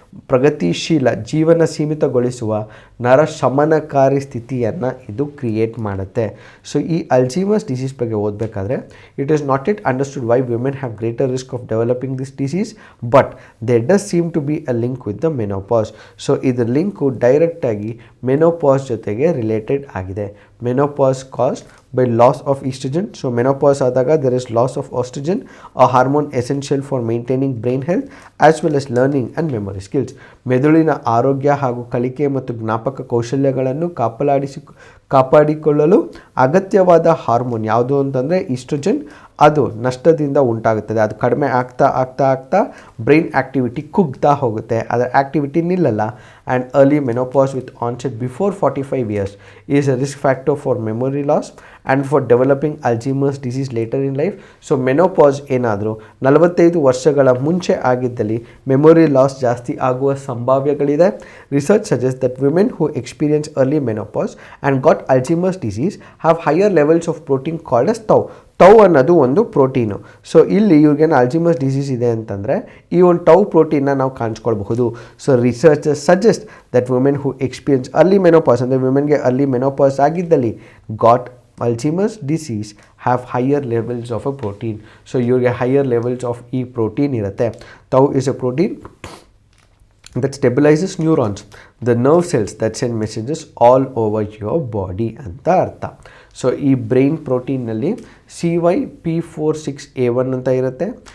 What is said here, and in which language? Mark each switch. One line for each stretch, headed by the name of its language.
Kannada: ಪ್ರಗತಿಶೀಲ ಜೀವನ ಸೀಮಿತಗೊಳಿಸುವ ನರ ಶಮನಕಾರಿ ಸ್ಥಿತಿಯನ್ನು ಇದು ಕ್ರಿಯೇಟ್ ಮಾಡುತ್ತೆ. ಸೊ ಈ ಅಲ್ಝೀಮರ್ಸ್ ಡಿಸೀಸ್ ಬಗ್ಗೆ ಓದಬೇಕಾದ್ರೆ
English: It is not it understood why women have greater risk of developing this disease, but there does seem to be a link with the menopause.
Kannada: So ಇದರ ಲಿಂಕು ಡೈರೆಕ್ಟಾಗಿ menopause ಜೊತೆಗೆ related ಆಗಿದೆ.
English: Menopause caused by loss of estrogen. So menopause
Kannada: ಆದಾಗ
English: there is loss of estrogen, a hormone essential for maintaining brain health as well as learning and memory skills.
Kannada: ಮೆದುಳಿನ ಆರೋಗ್ಯ ಹಾಗೂ ಕಲಿಕೆ ಮತ್ತು ಜ್ಞಾಪಕ ಕೌಶಲ್ಯಗಳನ್ನು ಕಾಪಾಡಿಕೊಳ್ಳಲು ಅಗತ್ಯವಾದ ಹಾರ್ಮೋನ್ ಯಾವುದು ಅಂತಂದರೆ ಈಸ್ಟ್ರೋಜನ್. ಅದು ನಷ್ಟದಿಂದ ಉಂಟಾಗುತ್ತದೆ. ಅದು ಕಡಿಮೆ ಆಗ್ತಾ ಆಗ್ತಾ ಆಗ್ತಾ ಬ್ರೈನ್ ಆ್ಯಕ್ಟಿವಿಟಿ ಕುಗ್ತಾ ಹೋಗುತ್ತೆ, ಅದರ ಆ್ಯಕ್ಟಿವಿಟಿ ನಿಲ್ಲಲ್ಲ.
English: And early menopause with onset before 45 years is a risk factor for memory loss and for developing Alzheimer's disease later in life.
Kannada: So menopause ಏನಾದರೂ 45 ವರ್ಷಗಳ ಮುಂಚೆ ಆಗಿದ್ದಲ್ಲಿ ಮೆಮೊರಿ ಲಾಸ್ ಜಾಸ್ತಿ ಆಗುವ ಸಂಭಾವ್ಯಗಳಿದೆ.
English: research suggest that women who experience early menopause and got Alzheimer's disease have higher levels of protein called as tau
Kannada: ಅನ್ನೋದು ಒಂದು protein. So ಇಲ್ಲಿ ಇವ್ರಿಗೇನು Alzheimer's disease ಇದೆ ಅಂತಂದರೆ ಈ ಒಂದು ಟೌ ಪ್ರೋಟೀನ್ನ ನಾವು ಕಾಣಿಸ್ಕೊಳ್ಬಹುದು.
English: so researchers suggest that women who experience early menopause
Kannada: ಅಂದರೆ ವಿಮೆನ್ಗೆ ಅರ್ಲಿ ಮೆನೋಪಾಸ್ ಆಗಿದ್ದಲ್ಲಿ
English: Got Alzheimer's disease have higher levels of a protein.
Kannada: So ಇವ್ರಿಗೆ
English: higher levels of
Kannada: ಈ ಪ್ರೋಟೀನ್ ಇರುತ್ತೆ.
English: tau is a protein that stabilizes neurons, the nerve cells that send messages all over your body
Kannada: ಅಂತ ಅರ್ಥ. So ಈ brain ಪ್ರೋಟೀನ್ನಲ್ಲಿ CYP46A1 ಅಂತ ಇರುತ್ತೆ.